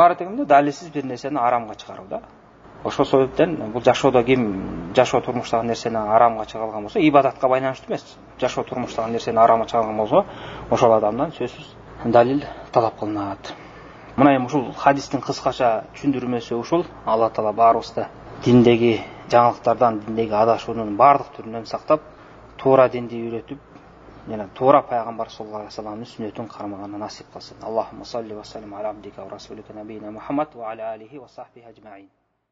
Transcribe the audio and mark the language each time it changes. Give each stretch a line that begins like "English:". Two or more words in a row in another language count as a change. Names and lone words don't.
Kyrgyz: Мунун баары тегинде далилсиз бир нерсени арамга чыгаруу да. Ошол себептен бул жашоодо ким жашоо турмуштагы нерсени арамга чыгарган болсо, ибадатка байланыштуу эмес, жашоо турмуштагы нерсени арамга чыгарган болсо, ошол адамдан сөзсүз далил талап кылынат. Мына эми ушул хадистин кыскача түшүндүрмөсү ушул. Алла Таала баарыбызды диндеги жаңылыктардан, диндеги адашуунун бардык түрүнөн сактап, туура динди үйрөтүп, жана туура пайгамбар
Arabic: صلى الله عليه وسلم
Kyrgyz: сүннөтүн кармаганды насип кылсын.
Arabic: اللهم صل وسلم على عبدك ورسولك نبينا محمد وعلى آله وصحبه أجمعين.